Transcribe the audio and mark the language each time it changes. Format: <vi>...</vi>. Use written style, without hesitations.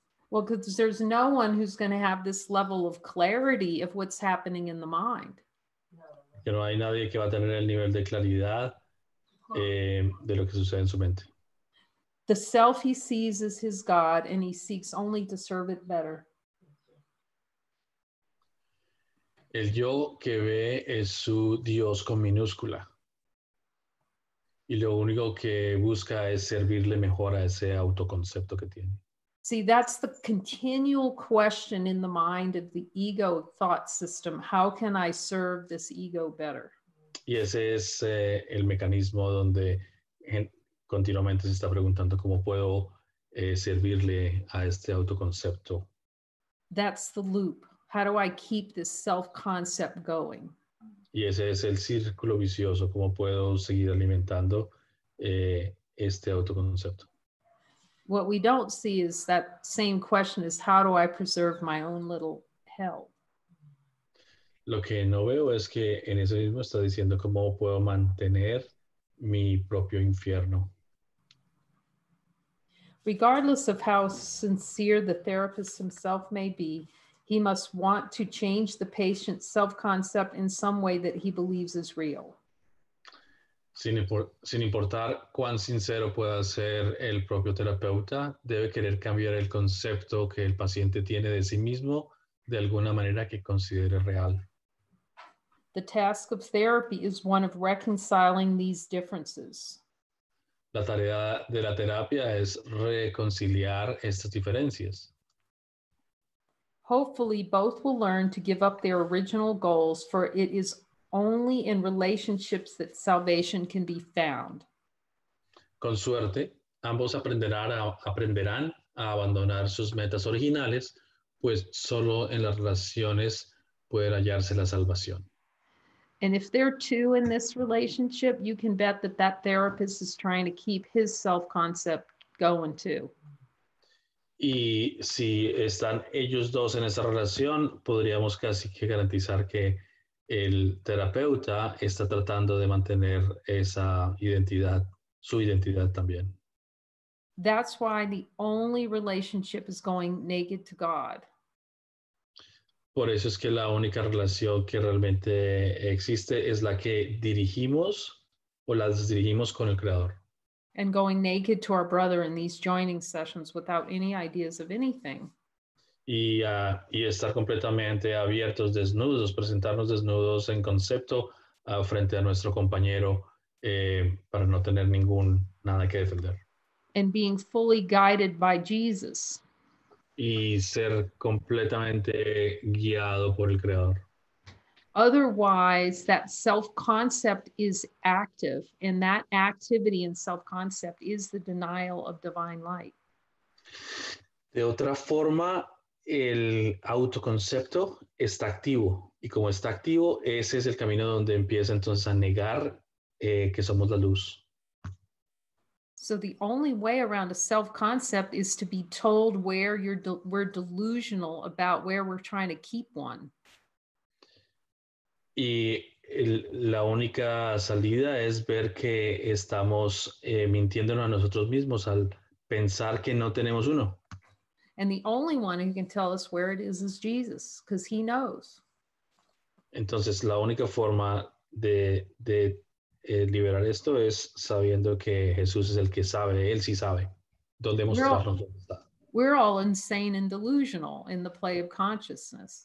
<en>Well, because there's no one who's going to have this level of clarity of what's happening in the mind.</en> <es>Que no hay nadie que va a tener el nivel de claridad de lo que sucede en su mente.</es> <en>The self he sees as his God, and he seeks only to serve it better.</en> <es>El yo que ve es su Dios con minúscula. Y lo único que busca es servirle mejor a ese autoconcepto que tiene.</es> <en>See, that's the continual question in the mind of the ego thought system. How can I serve this ego better?</en> <es>Y ese es el mecanismo donde continuamente se está preguntando cómo puedo servirle a este autoconcepto.</es> <en>That's the loop. How do I keep this self-concept going?</en> <es>Y ese es el círculo vicioso, cómo puedo seguir alimentando este autoconcepto.</es> <en>What we don't see is that same question is, how do I preserve my own little hell?</en> <es>Lo que no veo es que en eso mismo está diciendo cómo puedo mantener mi propio infierno.</es> <en>Regardless of how sincere the therapist himself may be, he must want to change the patient's self-concept in some way that he believes is real.</en> <es>Sin importar cuán sincero pueda ser el propio terapeuta, debe querer cambiar el concepto que el paciente tiene de sí mismo de alguna manera que considere real.</es> <en>The task of therapy is one of reconciling these differences.</en> <es>La tarea de la terapia es reconciliar estas diferencias.</es> <en>Hopefully, both will learn to give up their original goals, for it is only in relationships that salvation can be found.</en> <es>Con suerte, ambos aprenderán a abandonar sus metas originales, pues solo en las relaciones puede hallarse la salvación.</es> <en>And if there are two in this relationship, you can bet that that therapist is trying to keep his self-concept going too.</en> <es>Y si están ellos dos en esa relación, podríamos casi que garantizar que el terapeuta está tratando de mantener esa identidad, su identidad también.</es> <en>That's why the only relationship is going naked to God.</en> <es>Por eso es que la única relación que realmente existe es la que dirigimos o las dirigimos con el Creador.</es> <en>And going naked to our brother in these joining sessions without any ideas of anything.</en> <es>Y estar completamente abiertos, desnudos, presentarnos desnudos en concepto frente a nuestro compañero para no tener nada que defender.</es> <en>And being fully guided by Jesus.</en> <es>Y ser completamente guiado por el Creador.</es> <en>Otherwise, that self-concept is active, and that activity and self-concept is the denial of divine light.</en> <es>De otra forma, el autoconcepto está activo, y como está activo, ese es el camino donde empieza entonces a negar que somos la luz.</es> <en>So the only way around a self-concept is to be told where we're delusional about where we're trying to keep one.</en> <es>Y la única salida es ver que estamos mintiéndonos a nosotros mismos al pensar que no tenemos uno.</es> <en>And the only one who can tell us where it is Jesus, because he knows.</en> <es>Entonces, la única forma de liberar esto es sabiendo que Jesús es el que sabe, Él sí sabe dónde mostrarnos dónde está.</es> <en>We're all insane and delusional in the play of consciousness.</en>